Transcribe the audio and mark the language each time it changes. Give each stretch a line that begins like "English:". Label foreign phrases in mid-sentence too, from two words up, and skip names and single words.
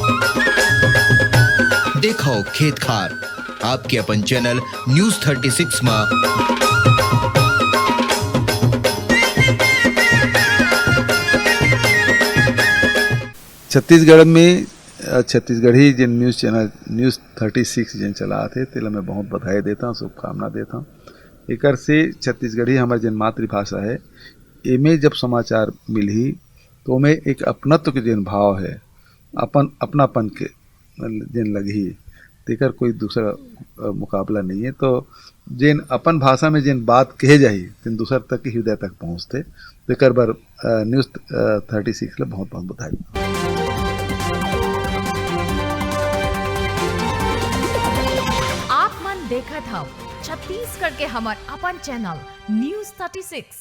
Chhattisgarhi: देखो खेत खार आपके अपन चैनल न्यूज़ 36 में। छत्तीसगढ़ में छत्तीसगढ़ी जिन न्यूज़ चैनल न्यूज़ 36 जिन चला थे तेला मैं बहुत बधाई देता हूँ, शुभकामना देता हूँ। एकर से छत्तीसगढ़ी हमारी जिन मातृभाषा है एमें जब समाचार मिली तो में एक अपनत्व के जिन भाव है, अपनापन के जिन लगी तेकर कोई दूसरा मुकाबला नहीं है। तो जिन अपन भाषा में जिन बात कहे जाही तिन दूसर तक हृदय तक पहुँचते। तेकर बार न्यूज़ 36 ले बहुत बहुत बधाई। आप मन देखत हम छत्तीसगढ़ के हमार अपन चैनल न्यूज़ 36।